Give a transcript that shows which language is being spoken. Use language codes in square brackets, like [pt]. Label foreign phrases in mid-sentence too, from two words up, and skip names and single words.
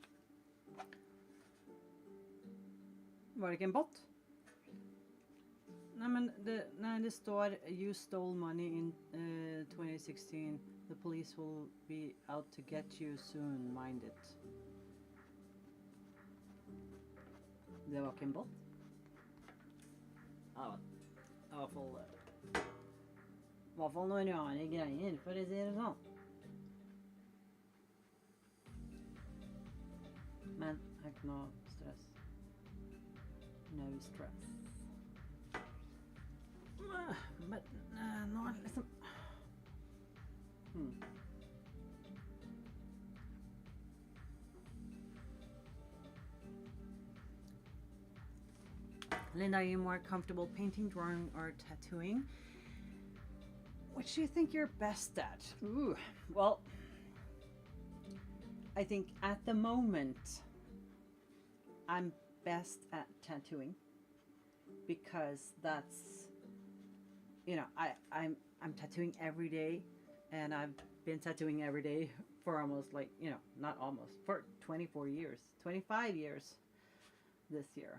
[no] Var det ikke en bot? Nej, men det står [en] you stole money in 2016. The police will be out to get you soon, mind it. [no] Det var Kimball. Ja, i hvert fall noen rare greier, for å si det sånn. Men det er ikke noe stress. [en] No stress. [no] Men nå er det liksom Linda, [en] are you more comfortable painting, drawing, or tattooing? Which do you think you're best at? Ooh, well, I think at the moment I'm best at tattooing because that's, you know, I'm tattooing every day, and I've been tattooing every day for almost, like, you know, not almost, for 24 years, 25 years this year.